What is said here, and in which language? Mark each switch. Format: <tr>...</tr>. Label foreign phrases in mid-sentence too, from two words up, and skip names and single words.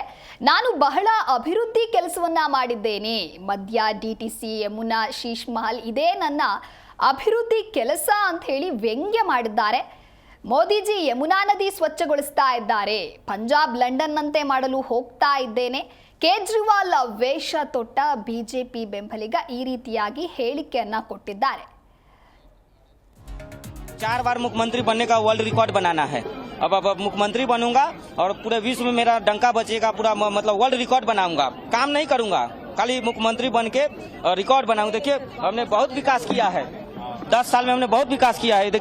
<kn>ನಾನು ಬಹಳ ಅಭಿವೃದ್ಧಿ ಕೆಲಸವನ್ನ ಮಾಡಿದ್ದೇನೆ, ಮಧ್ಯ ಡಿಟಿಸಿ, ಯಮುನಾ, ಶೀಶ್ ಮಹಲ್ ಇದೇ ನನ್ನ ಅಭಿವೃದ್ಧಿ ಕೆಲಸ ಅಂತ ಹೇಳಿ ವ್ಯಂಗ್ಯ ಮಾಡಿದ್ದಾರೆ. ಮೋದಿಜಿ ಯಮುನಾ ನದಿ ಸ್ವಚ್ಛಗೊಳಿಸ್ತಾ ಇದ್ದಾರೆ, ಪಂಜಾಬ್ ಲಂಡನ್ನಂತೆ ಮಾಡಲು ಹೋಗ್ತಾ ಇದ್ದೇನೆ. ಕೇಜ್ರಿವಾಲ್ ವೇಷ ತೊಟ್ಟ ಬಿಜೆಪಿ ಬೆಂಬಲಿಗ ಈ ರೀತಿಯಾಗಿ ಹೇಳಿಕೆಯನ್ನ ಕೊಟ್ಟಿದ್ದಾರೆ.</kn> <hi>4 बार मुख्यमंत्री बनने का</hi> <en>world record</en> <hi>बनाना है. अब मुख्यमंत्री बनूंगा और पूरे विश्व में मेरा डंका बचेगा, पूरा मतलब</hi> <en>world record</en> <hi>बनाऊंगा. काम नहीं करूंगा, खाली मुख्यमंत्री बन के रिकॉर्ड बनाऊंगा. देखिए हमने बहुत विकास किया है, 10 साल में हमने बहुत विकास किया है.</hi>